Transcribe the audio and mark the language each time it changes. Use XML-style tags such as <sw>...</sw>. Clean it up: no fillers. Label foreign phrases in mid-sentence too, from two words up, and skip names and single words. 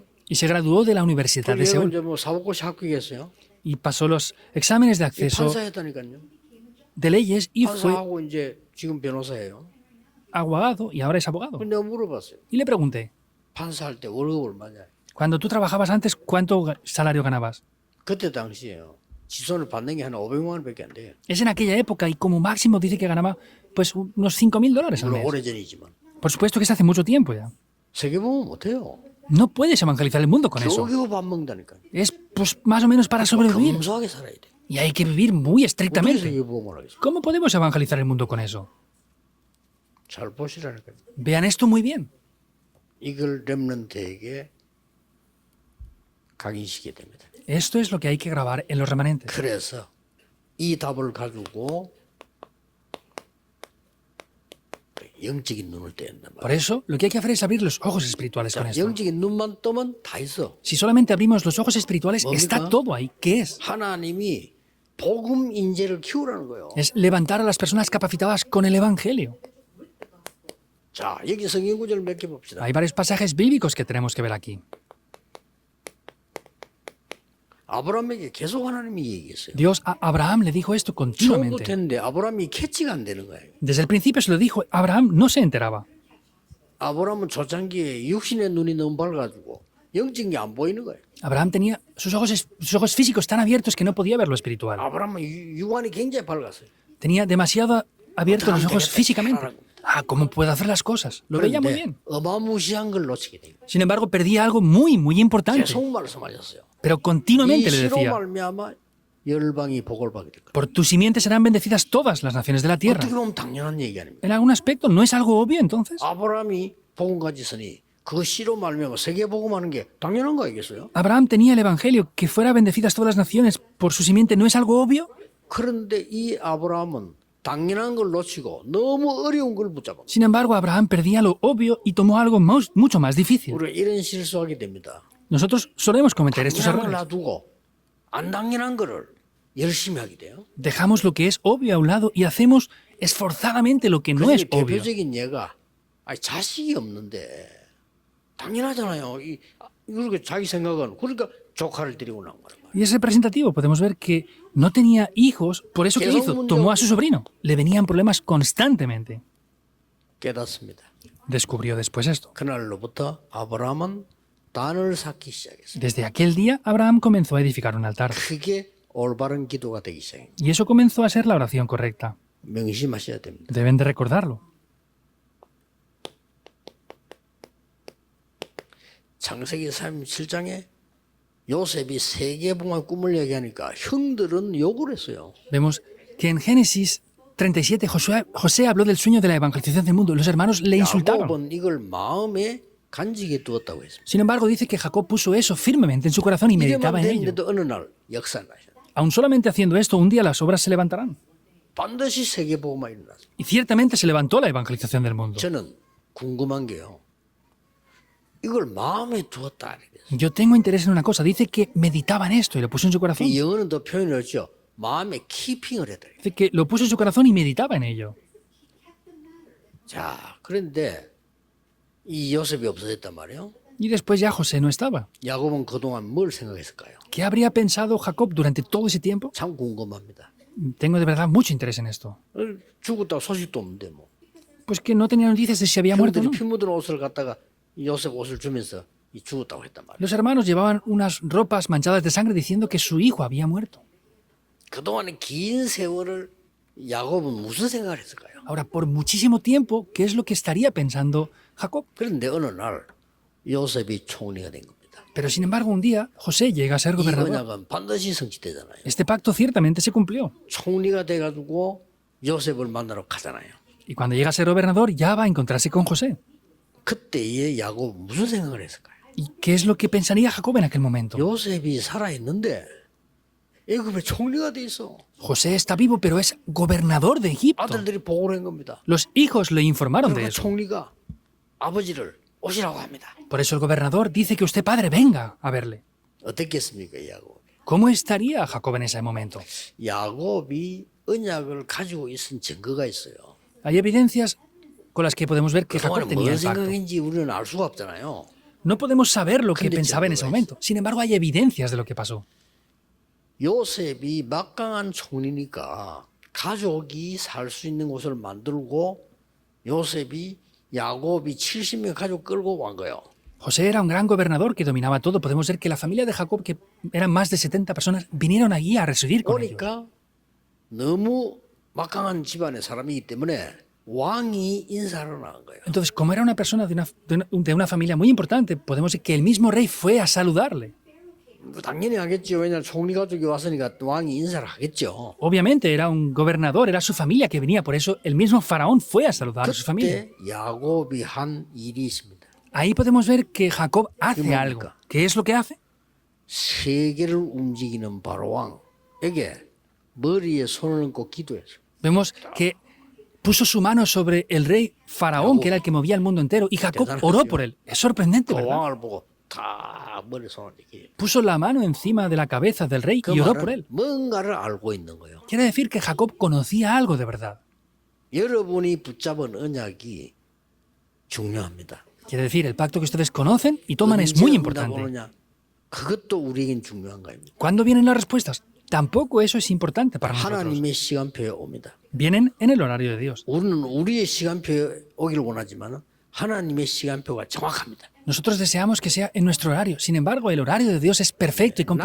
<es>y se graduó de la Universidad</es> <ko>그리고</ko> <es>de</es> <ko>얘가</ko> <es>Seúl</es> <ko>이제 뭐 사법고시 합격했어요.</ko> <es>y pasó los exámenes de acceso</es> <ko>판사했다니까요.</ko> <es>de leyes y fue</es> <ko>판사하고 이제 지금 변호사예요.</ko> <es>abogado y ahora es abogado.</es> <ko>근데 내가 물어봤어요.</ko> <es>Y le pregunté,</es> <ko>판사할 때 월급 얼마냐?</ko> <es>cuando tú trabajabas antes, ¿cuánto salario ganabas?</es> <ko>그때 당시에요. 지손을 받는 게 한 500만 원밖에 안 돼요.</ko> <es>Es en aquella época y como máximo dice que ganaba pues unos $5.000 al</es> <ko>물론</ko> <es>mes.</es> <ko>오래전이지만</ko> <es>Por supuesto que es hace mucho tiempo ya.</es> <ko>세계 보면 못해요.</ko> <es>No puedes evangelizar el mundo con eso.</es> <ko>겨우겨우 밥 먹다니까.</ko> <es>Es pues más o menos para sobrevivir.</es> <ko>검소하게 살아야 돼.</ko> <es>Y hay que vivir muy</es> <ko>어떻게</ko> <es>estrictamente.</es> <ko>세계 보험을 하겠어?</ko> <es>¿Cómo podemos evangelizar el mundo con eso?</es> <ko>잘 보시라니까요.</ko> <es>Vean esto muy bien.</es> <ko>이걸 렘넌트에게 각인시키게 됩니다.</ko> <es>Esto es lo que hay que grabar en los remanentes.</es> <ko>그래서 이 답을 가지고 영적인 눈을 떼는단</ko> <es>Por</es> <ko>말이에요.</ko> <es>eso, lo que hay que hacer es abrir los ojos espirituales con</es> <ko>자,</ko> <es>esto.</es> <ko>영적인 눈만 뜨면 다 있어.</ko> <es>Si solamente abrimos los ojos espirituales,</es> <ko>뭡니까?</ko> <es>está todo ahí. ¿Qué es?</es> <ko>하나님이 복음 인재를 키우라는 거예요.</ko> <es>Es levantar a las personas capacitadas con el Evangelio.</es> <ko>자, 여기 성경 구절 몇 개 봅시다.</ko> <es>Hay varios pasajes bíblicos que tenemos que ver aquí.</es> <ko>아브라함에게 계속 하나님이 얘기했어요.</ko> <es>Dios a Abraham le dijo esto continuamente.</es> <ko>처음부터 했는데 아브라함이 캐치가 안 되는 거예요.</ko> <es>Desde el principio se lo dijo, Abraham no se enteraba.</es> <ko>아브라함은 초창기에 육신의 눈이 너무 밝아가지고 영적인 게 안 보이는 거예요.</ko> <es>Abraham tenía sus ojos físicos tan abiertos que no podía ver lo espiritual.</es> <ko>아브라함은 육안이 굉장히 밝았어요.</ko> <es>Tenía demasiado abiertos los ojos físicamente. Ah, ¿cómo puedo hacer las cosas? Lo veía muy bien.</es> <ko>어마무시한 걸 놓치게 돼요.</ko> <es>Sin embargo, perdía algo muy importante.</es> <ko>계속 말씀하셨어요.</ko> <es>Pero</es> <ko>이</ko> <es>continuamente le</es> <ko>씨로</ko> <es>decía,</es> <ko>말미암아 열방이 복을 받게 될 거예요.</ko> <es>por tu simiente serán bendecidas todas las naciones de la tierra.</es> <ko>어떻게 보면 당연한 얘기 아닙니까?</ko> <es>En algún aspecto, ¿no es algo obvio entonces?</es> <ko>아브라함이 복음 가지으니 그 씨로 말미암아 세계 복음하는 게 당연한 거 아니겠어요?</ko> <es>Abraham tenía el evangelio, que fuera bendecidas todas las naciones por su simiente, ¿no es algo obvio?</es> <ko>그런데 이 아브라함은 당연한 걸 놓치고 너무 어려운 걸 붙잡아.</ko> <es>Sin embargo, Abraham perdía lo obvio y tomó algo mucho más difícil.</es> <ko>우리가 이런 실수하게 됩니다.</ko> <es>Nosotros solemos cometer estos</es> <ko>당연한 걸</ko> <es>errores.</es> <ko>놔두고 안 당연한 거를 열심히 하게 돼요.</ko> <es>Dejamos lo que es obvio a un lado y hacemos esforzadamente lo que no es</es> <ko>그중에</ko> <es>obvio.</es> <ko>대표적인 예가 자식이 없는데 당연하잖아요. 이렇게 자기 생각은 그러니까 조카를 데리고 나온 거란 말이에요.</ko> <es>Y es representativo. Podemos ver que no tenía hijos, por eso que hizo, tomó a su sobrino. Le venían problemas constantemente.</es> <ko>깨닫습니다.</ko> <es>Descubrió después esto.</es> <ko>그날로부터 아브라함은 단을 쌓기 시작했어요.</ko> <es>Desde aquel día, Abraham comenzó a edificar un altar.</es> <ko>그게 올바른 기도가 되기 시작해요.</ko> <es>Y eso comenzó a ser la oración correcta.</es> <ko>명심하셔야 됩니다.</ko> <es>Deben de recordarlo.</es> <ko>창세기 37장에 요셉이 세계봉화 꿈을 얘기하니까 형들은 욕을 했어요.</ko> <es>Vemos que en Génesis 37 José habló del sueño de la evangelización del mundo. Los hermanos le insultaban.</es> <ko>야곱은 이걸 마음에 간직해 두었다고 했습니다.</ko> <es>Sin embargo, dice que Jacob puso eso firmemente en su corazón y meditaba</es> <ko>이래만</ko> <es>en ello.</es> <ko>됐는데도 어느 날 역사 나셔.</ko> <es>Aun solamente haciendo esto, un día las obras se levantarán.</es> <ko>반드시 세계복음화 일어났습니다.</ko> <es>Y ciertamente se levantó la evangelización del mundo.</es> <ko>저는 궁금한 게요. 이걸 마음에 두었다.</ko> <es>Yo tengo interés en una cosa. Dice que meditaba en esto y lo puso en su corazón.</es> <ko>이 영어는 더 표현을 했죠. 마음에 키핑을 했다.</ko> <es>Dice que lo puso en su corazón y meditaba en ello.</es> <ko>자, 그런데 이 요셉이 없어졌단 말이에요.</ko> <es>Y después ya José no estaba.</es> <ko>야곱은 그동안 뭘 생각했을까요?</ko> <es>¿Qué habría pensado Jacob durante todo ese tiempo?</es> <ko>참 궁금합니다.</ko> <es>Tengo de verdad mucho interés en esto.</es> <ko>죽었다고 소식도 없는데 뭐.</ko> <es>Pues que no tenía noticias de si había muerto o</es> <ko>형들이</ko> <es>no.</es> <ko>피 묻은 옷을 갖다가 요셉 옷을 주면서 이 죽었다고 했단 말이에요.</ko> <es>Los hermanos llevaban unas ropas manchadas de sangre diciendo que su hijo había muerto.</es> <ko>그동안의 긴 세월을 야곱은 무슨 생각을 했을까요?</ko> <es>Ahora, por muchísimo tiempo, ¿qué es lo que estaría pensando Jacob?</es> <ko>그런데 어느 날 요셉이 총리가 된 겁니다.</ko> <es>Pero sin embargo, un día José llega a ser</es> <ko>이</ko> <es>gobernador.</es> <ko>언약은 반드시 성취되잖아요.</ko> <es>Este pacto ciertamente se cumplió.</es> <ko>총리가 돼가지고 요셉을 만나러 가잖아요.</ko> <es>Y cuando llega a ser gobernador, ya va a encontrarse con José.</es> <ko>그때의 야곱은 무슨 생각을 했을까요?</ko> <es>¿Y qué es lo que pensaría Jacob en aquel momento?</es> <ko>요셉이 살아있는데 애굽에 총리가 돼 있어.</ko> <es>José está vivo, pero es gobernador de Egipto.</es> <ko>아들들이 보고를 한 겁니다.</ko> <es>Los hijos le informaron de</es> <ko>그러니까</ko> <es>eso.</es> <ko>총리가 아버지를 오시라고 합니다.</ko> <es>Por eso el gobernador dice que usted, padre, venga a verle.</es> <ko>어떻겠습니까, 야곱?</ko> <es>¿Cómo estaría Jacob en ese momento?</es> <ko>야곱이 언약을 가지고 있은 증거가 있어요.</ko> <es>Hay evidencias con las que podemos ver que Jacob</es> <ko>그동안에</ko> <es>tenía</es> <ko>뭔</ko> <es>el pacto.</es> <ko>생각인지 우리는 알 수가 없잖아요.</ko> <es>No podemos saber lo que</es> <ko>근데</ko> <es>pensaba en ese</es> <ko>증거가</ko> <es>momento. Sin embargo, hay evidencias de lo que pasó.</es> <ko>요셉이 막강한 총리니까 가족이 살 수 있는 곳을 만들고 요셉이 야곱이 70명 가족 끌고 온 거예요.</ko> <es>José era un gran gobernador que dominaba todo. Podemos ver que la familia de Jacob, que eran más de 70 personas, vinieron allí a residir con ellos.</es> <ko>그러니까 너무 막강한 집안의 사람이기 때문에 왕이 인사를 나간 거예요.</ko> <es>Entonces, como era una persona de una familia muy importante, podemos ver que el mismo rey fue a saludarle.</es> <ko>당연히 하겠죠. 왜냐하면 총리 가족이 왔으니까 왕이 인사를 하겠죠.</ko> <es>Obviamente era un gobernador, era su familia que venía, por eso el mismo faraón fue a saludar a su familia.</es> <ko>그때 야곱이 한 일이 있습니다.</ko> <es>Ahí podemos ver que Jacob hace</es> <ko>뭡니까?</ko> <es>algo. ¿Qué es lo que hace?</es> <ko>세계를 움직이는 바로 왕에게 머리에 손을 얹고 기도했어요.</ko> <es>Vemos que puso su mano sobre el rey faraón, que era el que movía el mundo entero, y Jacob oró por él. Es sorprendente,</es> <ko>그</ko> <es>¿verdad?</es> <ko>왕을 보고 다 머리에 손을 이렇게.</ko> <es>Puso la mano encima de la cabeza del rey</es> <ko>그</ko> <es>y oró por</es> <ko>말은</ko> <es>él.</es> <ko>뭔가를 알고 있는 거예요.</ko> <es>Quiere decir que Jacob conocía algo de verdad.</es> <ko>여러분이 붙잡은 언약이 중요합니다.</ko> <es>Quiere decir, el pacto que ustedes conocen y toman es muy</es> <ko>언제</ko> <es>importante.</es> <ko>붙잡느냐? 그것도 우리에겐 중요한 거입니다.</ko> <es>¿Cuándo vienen las respuestas? Tampoco eso es importante para nosotros.</es> <ko>하나님의 시간표에 옵니다.</ko> <es>Vienen en el horario de Dios.</es> <ko>우리는 우리의 시간표에 오기를 원하지만 하나님의 시간표가 정확합니다.</ko> <es>Nosotros deseamos que sea en nuestro horario. Sin embargo, el horario de Dios es perfecto y completo.</es>